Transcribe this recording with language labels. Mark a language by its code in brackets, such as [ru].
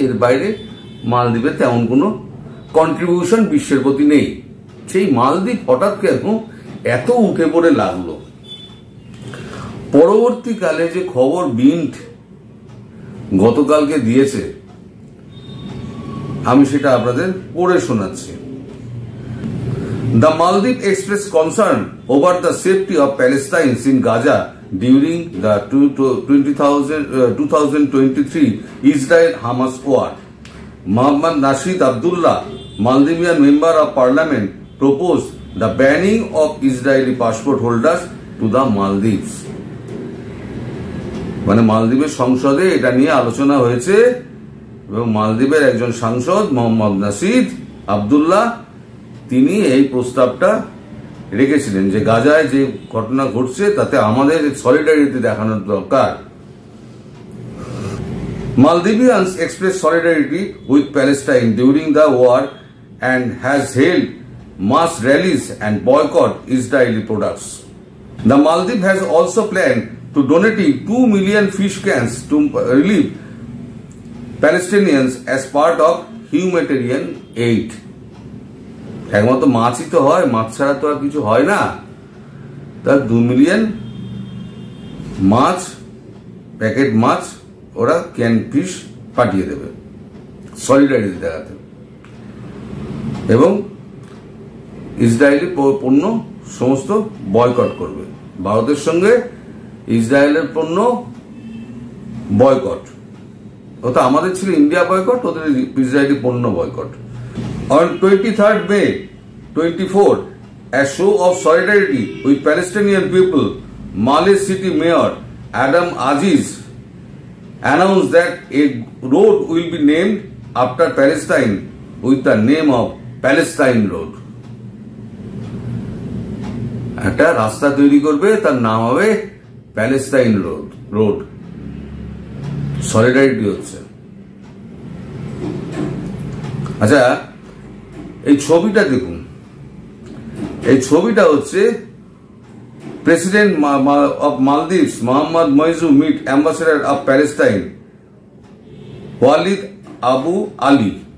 [bn] এর বাইরে মালদ্বীপের তেমন কোনো কন্ট্রিবিউশন বিশ্বের প্রতি নেই। সেই মালদ্বীপ হঠাৎ কেন এত উঠে পড়ে লাগলো? পরবর্তীকালে যে খবর বিন্ট গতকালকে দিয়েছে, আমি সেটা আপনাদের পড়ে শোনাচ্ছি। [en] The Maldives expressed concern over the safety of Palestinians in Gaza during the 2023 Israel-Hamas war. Mohammad Nasheed Abdullah, Maldivian member of parliament, proposed the banning of Israeli passport holders to the Maldives. [bn] মানে মালদ্বীপের সংসদে এটা নিয়ে আলোচনা হয়েছে এবং মালদ্বীপের একজন সাংসদ মোহাম্মদ নাশিদ আবদুল্লাহ, তিনি এই প্রস্তাবটা রেখেছিলেন যে গাজায় যে ঘটনা ঘটছে তাতে আমাদের সলিডারিটি দেখানোর দরকার। [en] Maldivians expressed solidarity with Palestine during the war and has held mass rallies and boycott Israeli products. The Maldives has also planned to donate 2 million fish cans to relieve Palestinians as part of humanitarian aid. [bn] একমাত্র মাছই তো হয়, মাছ ছাড়া তো আর কিছু হয় না। তার 2 মিলিয়ন মাছ, প্যাকেট মাছ ওরা ক্যান ফিশ পাঠিয়ে দেবে সলিডারিটি দেখাতে, এবং ইসরায়েলি পণ্য সমস্ত বয়কট করবে। ভারতের সঙ্গে ইসরায়েলের পণ্য বয়কট, ওটা আমাদের ছিল ইন্ডিয়া বয়কট, ওদের ইসরায়েলি পণ্য boycott. [en] On 23rd May 24, a show of solidarity with Palestinian people, Malé City Mayor Adam Aziz announced that a road will be named after Palestine with the name of Palestine Road. [bn] একটা রাস্তা তৈরি করবে, তার নাম হবে Palestine road. Solidarity হচ্ছে। আচ্ছা, এই ছবিটা দেখুন। এই ছবিটা হচ্ছে [en] President of Maldives Mohammed Muizzu meet ambassador of Palestine Walid Abu Ali.